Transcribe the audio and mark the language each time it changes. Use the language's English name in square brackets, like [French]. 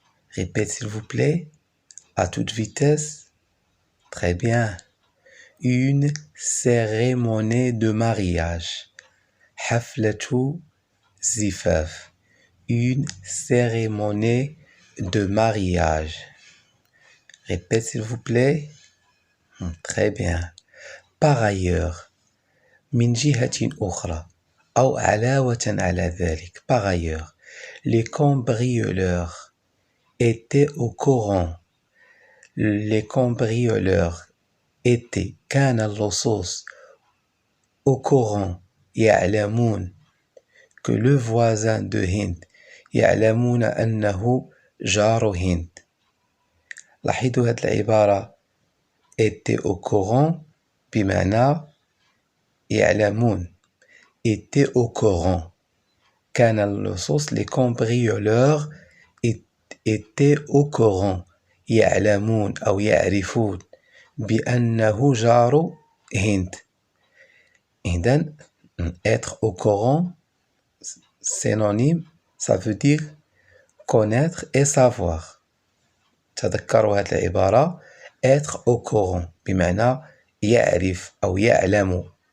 [French] Répète s'il vous plaît, à toute vitesse. Très bien. Une cérémonie de mariage. [Arabic] حفلة زفاف. [French] Une cérémonie de mariage. Répète s'il vous plaît. Très bien. Par ailleurs, [Arabic] من جهة أخرى أو علاوة على ذلك. [French] Par ailleurs, les cambrioleurs étaient au courant. Les cambrioleurs étaient [Arabic] كان اللصوص [French] au courant [Arabic] يعلمون [French] que le voisin de Hind [Arabic] يعلمون أنه جار هند. لاحظوا هذه العبارة [French] était au courant [Arabic] بمعنى يعلمون [French] était au courant. [Arabic] كان اللصوص [French] les cambrioleurs étaient au courant [Arabic] يعلمون أو يعرفون بأنه جار هند. [French] إذن être au courant synonyme, ça veut dire connaître et savoir. [Arabic] تذكروا هذه العبارة [French] être au courant [Arabic] بمعنى يعرف أو يعلم.